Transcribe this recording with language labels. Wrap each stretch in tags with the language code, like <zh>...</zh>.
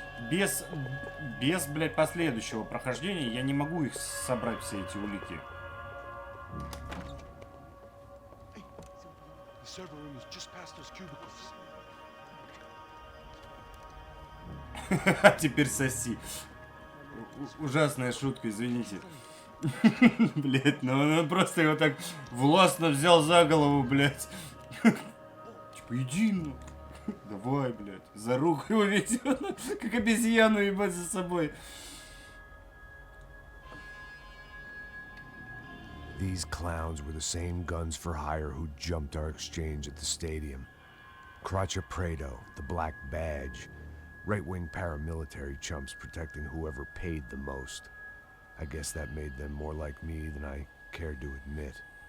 <ru>Без, блядь, последующего прохождения я не могу их собрать, все эти улики.</ru> <en>Hey, the server room is just past those cubicles.</en> <ru>Теперь соси. Ужасная шутка, извините. Блять, ну он просто его так властно взял за голову, блять. Типа, иди, ну. Давай, блять. За руку его ведет, как обезьяну ебать за собой.</ru> <en>These clowns were the same guns for hire who jumped our exchange at the stadium. Crotcha Prado, the Black Badge. Right-wing paramilitary chumps protecting whoever paid the most. I guess that made them more like me than I cared to admit.</en>